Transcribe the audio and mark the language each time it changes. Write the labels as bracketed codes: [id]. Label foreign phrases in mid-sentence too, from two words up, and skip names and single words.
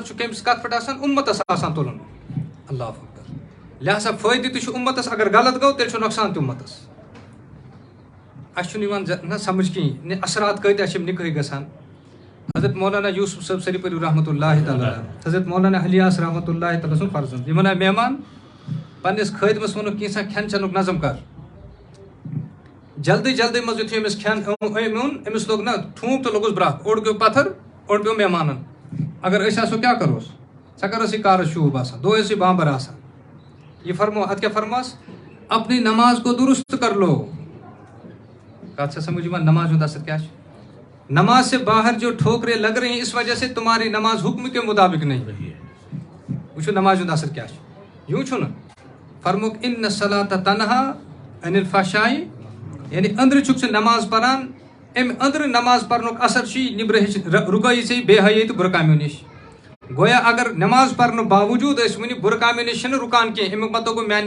[ks] چھُ کٔمِس کتھ پٮ۪ٹھ آسان اُمتس آسان تُلُن [ar] اللہ اکبر [ks] لہذا فٲیدٕ تہِ چھُ اُمتس اگر غلط گوٚو تیٚلہِ چھُ نۄقصان تہِ اُمتس اَسہِ چھُنہٕ یِوان نہ سمجھ کِہیٖنۍ اثرات کۭتیاہ چھِ یِم نِکاحٕکۍ گژھان حضرت مولانا یوسف صٲب سری پوٗری [ar] رحمتہ اللہ تعالیٰ [ks] حضرت مولانا الیاس [ar] رحمتہ اللہ تعالیٰ [ks] سُنٛد فرزند یِمن آے مہمان پننِس خٲدمس ووٚنُکھ کینٛژھا کھٮ۪ن چٮ۪نُک نظم کر جلدی جلدی منٛز یُتھُے أمِس کھٮ۪ن اوٚن أمِس لوٚگ نہ ٹھوٗنٛک تہٕ لوٚگُس برٛکھ اوٚڑ پیوٚو پتھر اوٚڑ پیوٚو مہمانن اگر أسۍ آسو کیٛاہ کروس ژےٚ کر ٲسٕے کارس شوٗب آسان دۄہ ٲسٕے بامبر آسان یہ فرمو اتھ کیٛاہ فرماس [ur] اپنی نماز کو درست کر لو [ks] کتھ چھےٚ سمجھ یِوان نماز ہُنٛد اثر کیٛاہ چھُ [ur] نماز سے باہر جو ٹھوکرے لگ رہی ہیں اس وجہ سے تمہاری نماز حکم کے مطابق نہیں [ks] وٕچھو نماز ہُنٛد اثر کیٛاہ چھُ یوٗ چھُنہٕ فرموک [ar] ان الصلاۃ تنہا عن الفحشاء [ks] یعنی أنٛدرٕ چھُکھ ژٕ نماز پران اَمہِ أنٛدرٕ نماز پرنُک اثر چھُے نیٚبرٕ ہیٚچھ رُکٲیی ژےٚ بے حیٲیی تہٕ بُرٕ کامیو نِش گویا اگر نماز پرنہٕ باوجوٗد أسۍ وٕنہِ بُرٕ کامیو نِش چھِنہٕ رُکان کینٛہہ اَمیُک مطلب گوٚو میانہِ